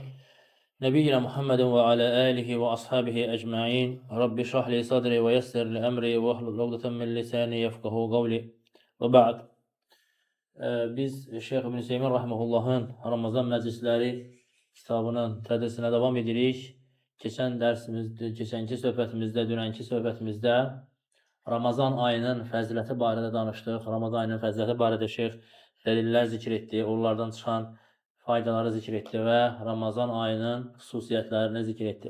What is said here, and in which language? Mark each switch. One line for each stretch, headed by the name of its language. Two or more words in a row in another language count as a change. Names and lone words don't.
Arabic: نبينا محمد وعلى آله وأصحابه أجمعين. رب اشرح لي صدري ويسر لي أمري واحلل عقدة من لساني يفقهوا قولي. وبعد.
Azerbaijani: Biz Şeyh İbn Hüseyin Rahimahullah'ın Ramazan məclisləri kitabının tədrisinə devam edirik. Keçənki söhbətimizdə, dünənki söhbətimizdə Ramazan ayının fəziləti barədə danışdıq. Ramazan ayının fəziləti barədə şeyx dəlillər zikr etdi, onlardan çıxan faydaları zikr etdi və Ramazan ayının xüsusiyyətlərini zikr etdi.